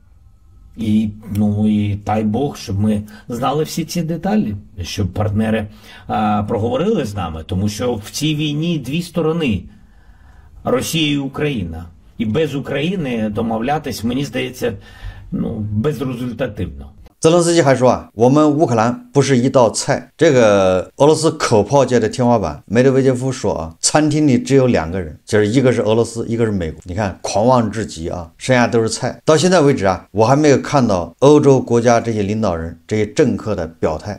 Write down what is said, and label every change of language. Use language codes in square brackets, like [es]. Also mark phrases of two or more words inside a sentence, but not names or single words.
[uk] І дай Бог, щоб ми знали всі ці деталі, щоб партнери проговорили з нами, тому що в цій війні дві сторони – Росія і Україна. І без України домовлятись, мені здається, безрезультативно. [zh] 泽连斯基还说我们乌克兰不是一道菜。这个俄罗斯口炮界的天花板，梅德韦杰夫说啊，餐厅里只有2个人，就是一个是俄罗斯，一个是美国。你看狂妄至极啊，剩下都是菜。到现在为止啊，我还没有看到欧洲国家这些领导人、这些政客的表态。